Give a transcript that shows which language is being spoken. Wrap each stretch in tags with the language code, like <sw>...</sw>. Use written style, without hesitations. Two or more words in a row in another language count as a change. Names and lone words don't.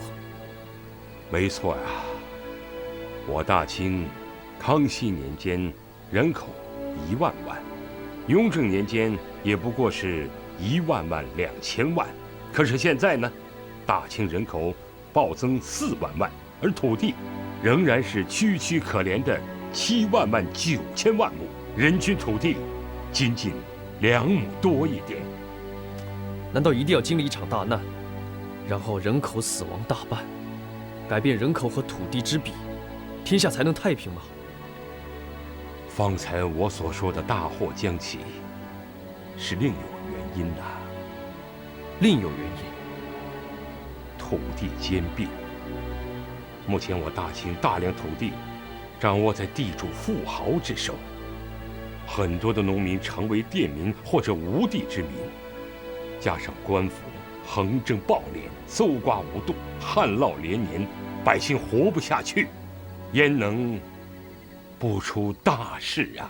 <zh>沒錯呀，我大清康熙年間人口1萬萬，雍正年間也不過是1.2萬萬，可是現在呢，大清人口暴增4萬萬，而土地仍然是區區可憐的7.9萬畝，人均土地僅僅2畝多一點。難道一定要經歷一場大難，然後人口死亡大半，改變人口和土地之比，天下才能太平嗎？方才我所說的大禍將起，是另有原因吶。另有原因？土地兼併。目前我大清大量土地掌握在地主富豪之手，很多的農民成為佃民或者無地之民，加上官府横征暴敛，搜刮无度，旱涝连年，百姓活不下去，焉能不出大事啊？</zh>